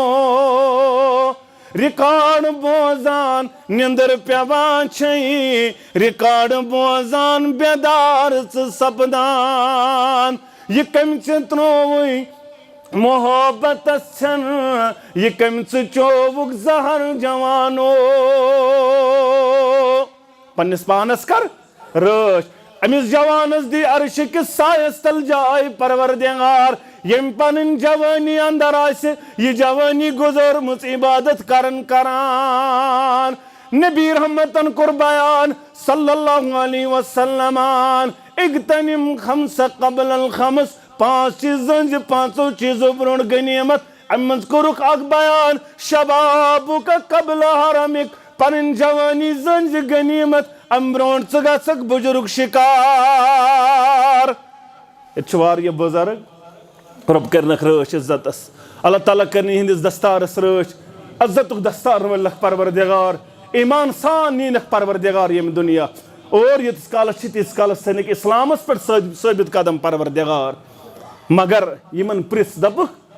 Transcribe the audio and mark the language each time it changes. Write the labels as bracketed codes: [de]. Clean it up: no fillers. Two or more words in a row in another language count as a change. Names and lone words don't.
[ks] رِکاڈ بوزان نیندر پیوان چھے رِکاڈ بوزان بیدار ژٕ سپدان یہ کٔمۍ ژےٚ ترٛووُے محبتس چھنہٕ یہ کٔمۍ ژٕ چووُکھ زہر جوانو پننس پانس کر رٲچھ امس جوانس دی عرش کس سایس تل جائے پروردگار یم پنن جوانی اندر آسہِ یہ جوانی گزرمٕژ عبادت کران نبی رحمتن کوٚر بیان [ar] صلی اللہ علیہ وسلم اغتنم خمس قبل الخمس [ks] 5 چیز زنج 5 چیزو برونٛٹھ غنیمت امہِ منٛز کوٚرُکھ اکھ بیان شبابُک قبل حرمک پنٕنۍ جوانی زنج غنیمت ام برونٛٹھ ژٕ گژھکھ بُجرُک شکار ییٚتہِ چھِ واریاہ بُزرگ رۄب کٔرنکھ رٲچھ عزتس اللہ تعالیٰ کٔرنہِ یِہنٛدِس دستارس رٲچھ عزتُک دستار وٲلِکھ پروردگار ایمان سان نِنکھ پروردگار ییٚمہِ دُنیا اور ییٖتِس کالس چھِ تیٖتِس کالس تھٲینکھ اسلامس پٮ۪ٹھ ثٲبت قدم پروردگار مگر یِمن پرٛژھ دپُکھ